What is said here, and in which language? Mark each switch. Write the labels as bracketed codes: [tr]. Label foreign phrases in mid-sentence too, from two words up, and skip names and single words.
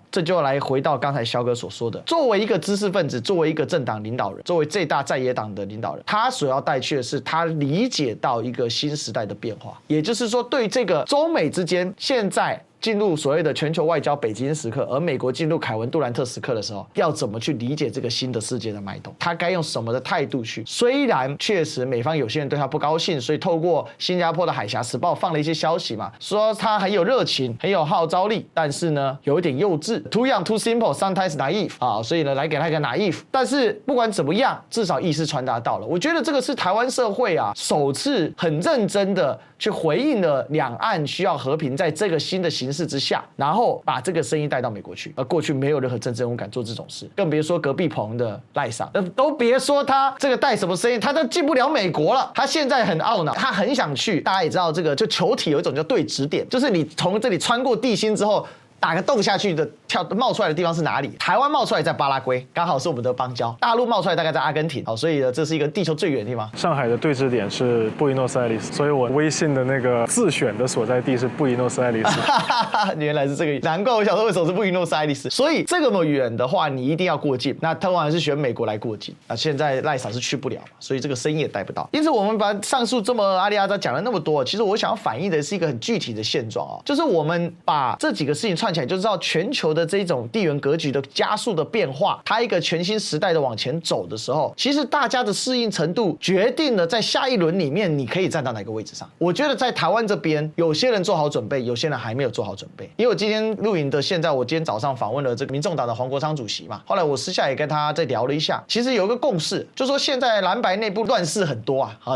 [zh] 這就來回到剛才蕭哥所說的，作為一個知識分子，作為一個政黨領導人，作為最大在野黨的領導人，他所要帶去的是他理解到一個新時代的變化，也就是說，對這個中美之間現在進入所謂的全球外交北京時刻，而美國進入凱文杜蘭特時刻的時候，要怎麼去理解這個新的世界的脈動？他該用什麼的態度去？雖然確實美方有些人對他不高興，所以透過新加坡的海峽時報放了一些消息嘛，說他很有熱情，很有號召力，但是呢，有一點幼稚 ， [en] too young, too simple, sometimes naive [zh] 啊，所以呢，來給他一個 naive。但是不管怎麼樣，至少意思傳達到了。我覺得這個是台灣社會啊，首次很認真的去回應了兩岸需要和平，在這個新的形勢之下，然後把這個聲音帶到美國去。而過去沒有任何政治人物敢做這種事，更別說隔壁棚的賴桑，都別說他這個帶什麼聲音，他都進不了美國了。他現在很懊惱，他很想去。大家也知道，這個就球體有一種叫對指點，就是你從這裡穿過地心之後，打個洞下去的冒出來的地方是哪裡？台灣冒出來在巴拉圭，剛好是我們的邦交。大陸冒出來大概在阿根廷，所以呢，這是一個地球最遠的地方。上海的對峙點是布宜諾斯艾利斯，所以我微信的那個自選的所在地是布宜諾斯艾利斯。原來是這個，難怪我想說為什麼是布宜諾斯艾利斯。所以這麼遠的話，你一定要過境。那通常是選美國來過境。那現在賴嫂是去不了嘛，所以這個聲音也帶不到。因此，我們把上述這麼阿里阿扎講了那麼多，其實我想要反映的是一個很具體的現狀啊，就是我們把這幾個事情串起來，就知道全球的這種地緣格局的加速的變化，它一個全新時代的往前走的時候，其實大家的適應程度決定了在下一輪裡面你可以站到哪個位置上。我覺得在台灣這邊，有些人做好準備，有些人還沒有做好準備。因為我今天錄影的現在，我今天早上訪問了這個民眾黨的黃國昌主席嘛，後來我私下也跟他再聊了一下，其實有一個共識，就是說現在藍白內部亂世很多啊。